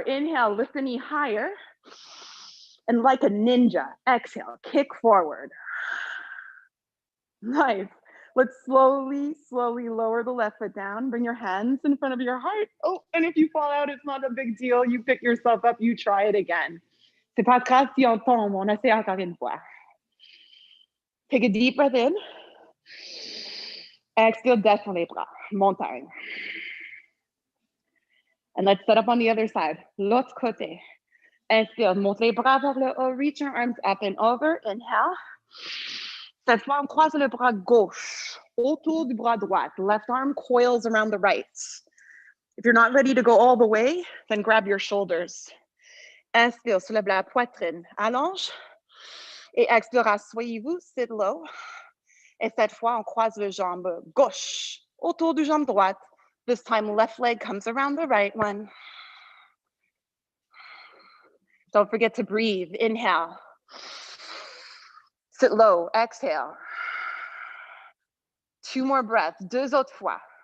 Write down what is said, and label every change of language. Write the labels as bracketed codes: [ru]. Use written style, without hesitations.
[en] Inhale, lift the knee higher. And like a ninja, exhale, kick forward. Nice. Let's slowly, slowly lower the left foot down. Bring your hands in front of your heart. Oh, and if you fall out, it's not a big deal. You pick yourself up, you try it again. [fr] C'est pas grave si on tombe, on essaie encore une fois. [en] Take a deep breath in. [fr] Exhale, descends les bras. Montagne. [en] And let's set up on the other side. [fr] L'autre côté. Inspire, monte les bras vers le haut. [en] Reach your arms up and over. Inhale. [fr] Cette fois, on croise le bras gauche autour du bras droit. [en] Left arm coils around the right. If you're not ready to go all the way, then grab your shoulders. [fr] Inspire, soulève la poitrine. Allonge. Et expire, asseyez-vous, [en] sit low. [fr] Et cette fois, on croise le jambe gauche autour du jambe droite. [en] This time, left leg comes around the right one. Don't forget to breathe. Inhale. Sit low. Exhale. Two more breaths. [fr] Deux autres fois.